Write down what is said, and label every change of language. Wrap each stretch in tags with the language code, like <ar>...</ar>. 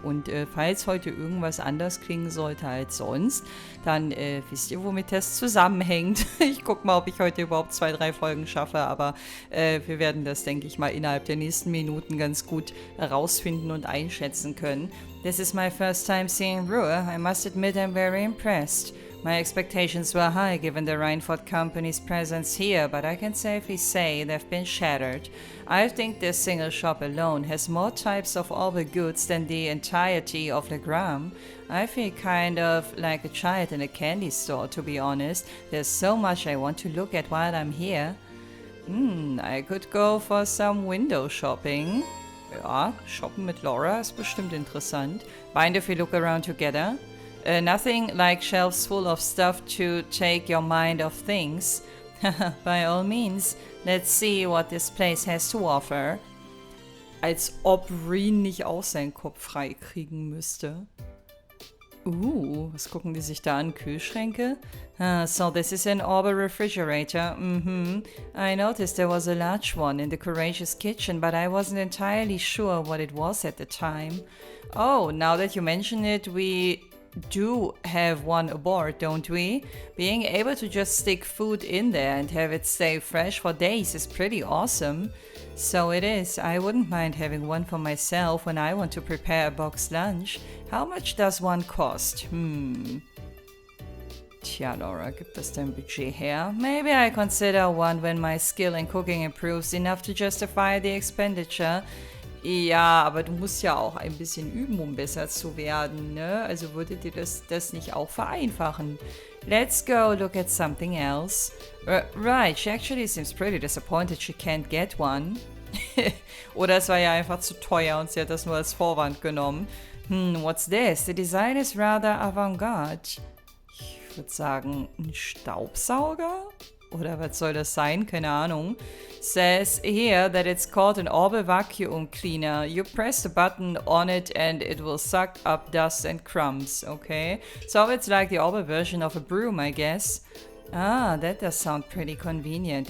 <de>Und falls heute irgendwas anders klingen sollte als sonst, dann wisst ihr, womit das zusammenhängt. Ich gucke mal, ob ich heute überhaupt 2, 3 Folgen schaffe, aber wir werden das, denke ich mal, innerhalb der nächsten Minuten ganz gut herausfinden und einschätzen können.</de> <en>This is my first time seeing Ruhr. I must admit I'm very impressed. My expectations were high given the Reinford Company's presence here, but I can safely say they've been shattered. I think this single shop alone has more types of orbital goods than the entirety of the Gram. I feel kind of like a child in a candy store, to be honest. There's so much I want to look at while I'm here. I could go for some window shopping.</en> <de>Ja, shoppen mit Laura ist bestimmt interessant.</de> <en>Mind if we look around together? Nothing like shelves full of stuff to take your mind off things. By all means, let's see what this place has to offer.</en> <de>Als ob Reen nicht auch seinen Kopf frei kriegen müsste. Was gucken die sich da an? Kühlschränke?</de> <en>So this is an orbital refrigerator. I noticed there was a large one in the Courageous kitchen, but I wasn't entirely sure what it was at the time. Oh, now that you mention it, we do have one aboard, don't we? Being able to just stick food in there and have it stay fresh for days is pretty awesome. So it is. I wouldn't mind having one for myself when I want to prepare a boxed lunch. How much does one cost?</en> <de>Tja, Laura, gibt das dein Budget her?</de> <en>Maybe I consider one when my skill in cooking improves enough to justify the expenditure.</en> <de>Ja, aber du musst ja auch ein bisschen üben, um besser zu werden, ne? Also würde dir das nicht auch vereinfachen?</de> <en>Let's go look at something else. Right, she actually seems pretty disappointed she can't get one.</en> <de>Oder es war ja einfach zu teuer und sie hat das nur als Vorwand genommen.</de> <en>What's this? The design is rather avant-garde.</en> <de>Ich würde sagen, ein Staubsauger? Oder was soll das sein? Keine Ahnung.</de> <en>Says here that it's called an orbital vacuum cleaner. You press the button on it and it will suck up dust and crumbs. Okay. So it's like the orbital version of a broom, I guess. That does sound pretty convenient.</en>